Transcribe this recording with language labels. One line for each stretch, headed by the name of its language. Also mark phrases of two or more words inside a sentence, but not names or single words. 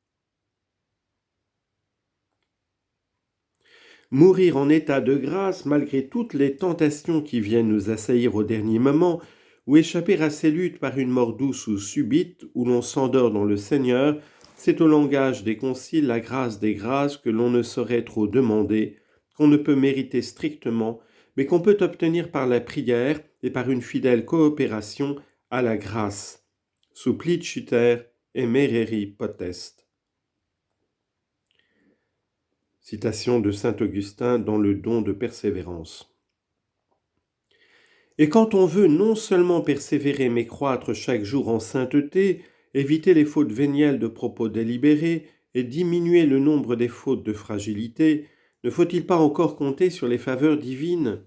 French: Mourir en état de grâce malgré toutes les tentations qui viennent nous assaillir au dernier moment, ou échapper à ces luttes par une mort douce ou subite, où l'on s'endort dans le Seigneur, c'est au langage des conciles la grâce des grâces que l'on ne saurait trop demander, qu'on ne peut mériter strictement, mais qu'on peut obtenir par la prière et par une fidèle coopération à la grâce.
Latin: Suppliciter et mereri potest.
French: Citation de saint Augustin dans le don de persévérance. Et quand on veut non seulement persévérer mais croître chaque jour en sainteté, éviter les fautes vénielles de propos délibérés et diminuer le nombre des fautes de fragilité, ne faut-il pas encore compter sur les faveurs divines ?